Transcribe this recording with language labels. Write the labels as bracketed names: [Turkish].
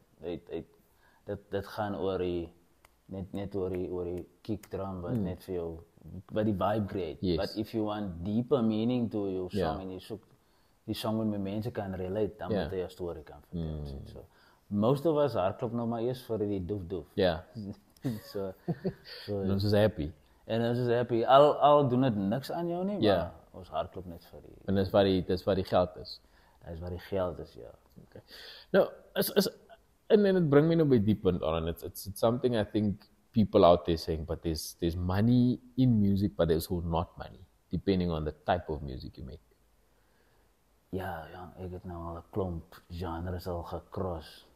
[Afrikaans] dit gaan oor die net oor die kick drum wat net vir jou wat die vibe create. [English] Yes. But if you want deeper meaning to your song [Afrikaans] Ja. en jy soek die song wat met mense kan relate, dan Ja. moet jy 'n storie kan vertel. So [English] most of us [Afrikaans] hardloop nou maar eers vir die doef. Ja. so En ons is happy. en ons is happy. Al doen dit niks aan jou nie, Ja. maar ons hardloop net vir die En dis waar die geld is. dis waar die geld is, ja. Okay. Nou, [English] and then it bring me [Afrikaans] nou by die punt on. [English] It's something I think people out there saying, but there's money in music, but there's also not money, depending on the type of music you make. [Afrikaans] Ja, ek het nou al 'n klomp genres al gecross.